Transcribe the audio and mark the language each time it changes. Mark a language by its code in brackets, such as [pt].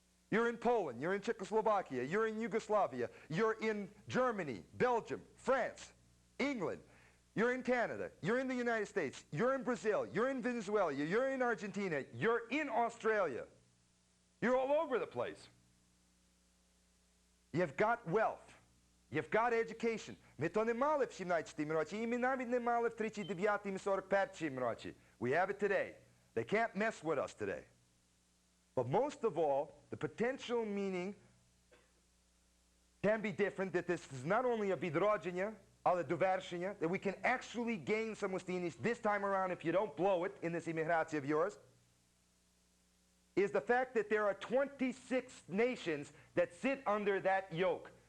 [en] You're in Poland, you're in Czechoslovakia, you're in Yugoslavia, you're in Germany, Belgium, France, England, you're in Canada, you're in the United States, you're in Brazil, you're in Venezuela, you're in Argentina, you're in Australia. You're all over the place. You've got wealth. You've got education. [uk] Ми то не мали в 17-му році, і ми навіть не мали в 39-му і 41-му році. [en] We have it today. They can't mess with us today. But most of all, the potential meaning can be different, that this is not only a відродження, [uk] але довершення, [en] that we can actually gain самостійність this time around if you don't blow it in this immigration of yours, is the fact that there are 26 nations that sit under that yoke.